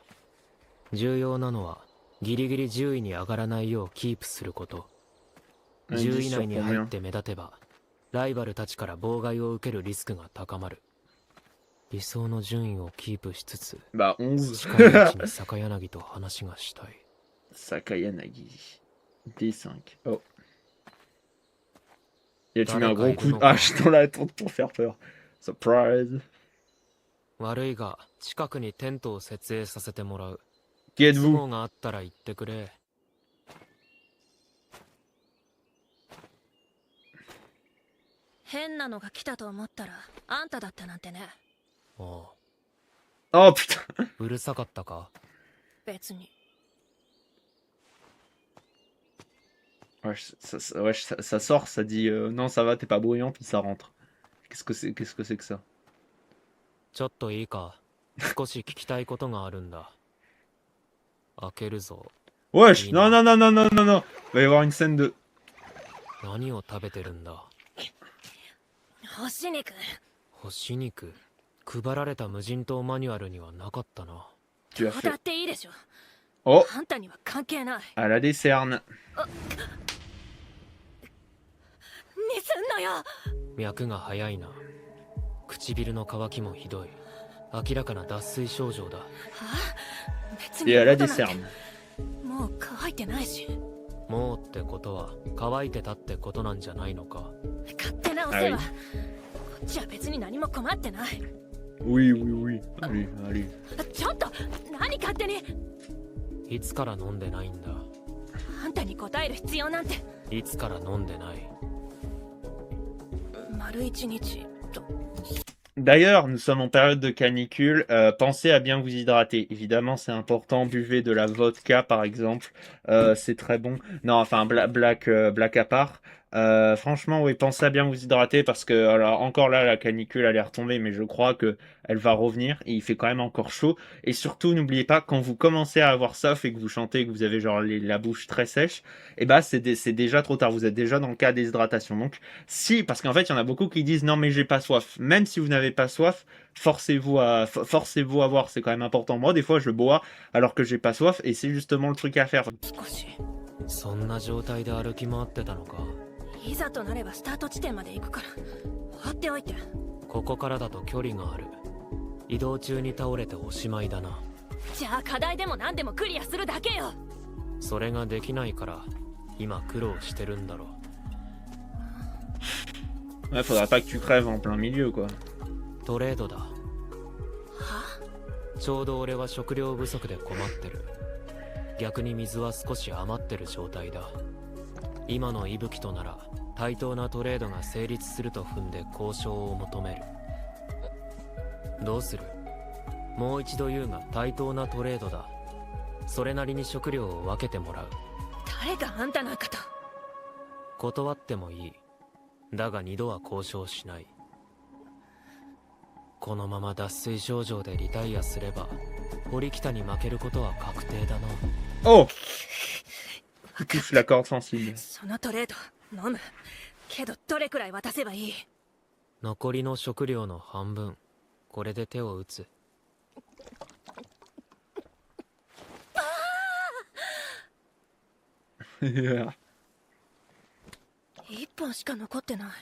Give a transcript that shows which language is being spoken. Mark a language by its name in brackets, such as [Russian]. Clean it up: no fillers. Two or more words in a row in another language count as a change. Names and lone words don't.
[Japanese] 重要なのはギリギリ10位に上がらないようキープすること。10位以内に入って目立てばライバルたちから妨害を受けるリスクが高まる。理想の順位をキープしつつ、 [French] Bah 11. [Japanese] 近いうちに坂柳と話がしたい。 [French] Sakayanagi. D5. Oh. Et tu mets un gros coup de hache dans la tente pour faire peur. Surprise. [Japanese] 悪いが近くにテントを設営させてもらう。 [French] Qui [Japanese] 都 [French] êtes-vous? [Japanese] 合があったら言ってくれ。変なのが来たと思ったらあんただったなんてね。おう。 [French] Oh putain. [Japanese] うるさかったか？別に。 [French] Wesh, ça sort, ça dit non, ça va, t'es pas bruyant, puis ça rentre. Qu'est-ce que c'est que ça? [Japanese] ちょっといいか？少し聞きたいことがあるんだ。開けるぞ。 [French] Wesh, non, non, non, non, non, non, non. Va y avoir une scène de. [Japanese] 何を食べてるんだ？干し肉。干し肉。配られた無人島マニュアルにはなかったな。 [French] Tu as [Japanese] だ [French] fait. [Japanese] っていいでしょ。 Oh, あんたには関係ない。 [French] elle a des cernes. [Japanese] にすんのよ。脈が早いな。唇の渇きもひどい。明らかな脱水症状だ。はあ、別 [French] Et [Japanese] に [French] elle a [Japanese] こ [French] des [Japanese] となんて [French] cernes. [Japanese] もう乾いてないし。もうってことは乾いてたってことなんじゃないのか？勝手なお世話。こっちは別に何も困ってない。 [French] Oui, oui, oui. Allez, allez. [Japanese] ちょっと何勝手に。いつから飲んでないんだ？あんたに答える必要なんて。いつから飲んでない？丸一日と。 [French] D'ailleurs, nous sommes en période de canicule. Pensez à bien vous hydrater. Évidemment, c'est important. Buvez de la vodka, par exemple. C'est très bon. Non, enfin, black à part. Franchement, oui, pensez à bien vous hydrater parce que, alors, encore là, la canicule elle est retombée, mais je crois que elle va revenir. Et il fait quand même encore chaud. Et surtout, n'oubliez pas, quand vous commencez à avoir soif et que vous chantez et que vous avez genre la bouche très sèche, et bah, c'est déjà trop tard. Vous êtes déjà dans le cas déshydratation. Donc, si, parce qu'en fait, il y en a beaucoup qui disent non, mais j'ai pas soif. Même si vous n'avez pas soif, forcez-vous à boire. C'est quand même important. Moi, des fois, je bois alors que j'ai pas soif et c'est justement le truc à faire. [Japanese] そんな状態で歩き回ってたのか。いざとなればスタート地点まで行くから放っておいて。ここからだと距離がある。移動中に倒れておしまいだな。じゃあ課題でも何でもクリアするだけよ。それができないから今苦労してるんだろう。 [French] Ouais, faudra pas que tu crèves en plein milieu, quoi. [Japanese] トレードだ。ちょうど俺は食料不足で困ってる。逆に水は少し余ってる状態だ。今の息吹となら対等なトレードが成立すると踏んで交渉を求める。どうする？もう一度言うが対等なトレードだ。それなりに食料を分けてもらう。誰があんたなんかと。断ってもいい。だが二度は交渉しない。このまま脱水症状でリタイアすれば堀北に負けることは確定だな。 Oh! [French] Tu touches la corde sensible. [Japanese] そのトレード飲むけどどれくらい渡せばいい？残りの食料の半分。これで手を打つ。 Yeah. 1本しか残ってない。